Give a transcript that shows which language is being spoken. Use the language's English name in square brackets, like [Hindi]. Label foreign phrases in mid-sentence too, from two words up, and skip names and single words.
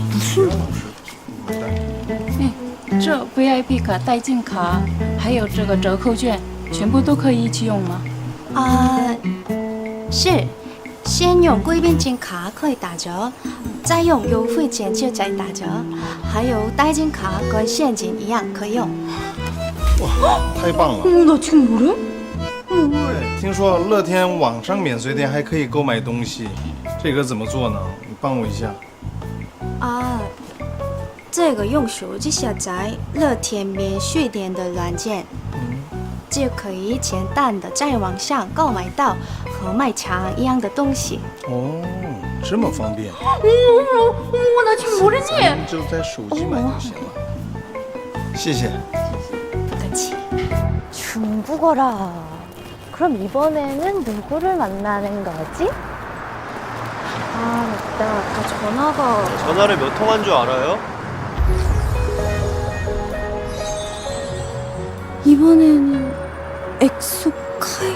[Chinese] 这 VIP 卡、代金卡，还有这个折扣券，全部都可以一起用吗？是，先用贵宾金卡可以打折，再用优惠券就再打折，还有代金卡跟现金一样可以用。哇，太棒了！ [Korean] 나 지금 뭐래? [Chinese] 对，听说乐天网上免税店还可以购买东西，这个怎么做呢？你帮我一下。这个用手机下载乐天免税店的软件，就可以简单的在网上购买到和卖场一样的东西。哦，这么方便。 [Korean] 나 지금 뭐랬니? [Chinese] 咱们就在手机买就行了。谢谢。不客气。 [Korean] 중국어라. 그럼 이번에는 누구를 만나는 거지? 맞다. 아까 전화가... 전화를 몇 통 한 줄 알아요? 이번에는 엑소카이...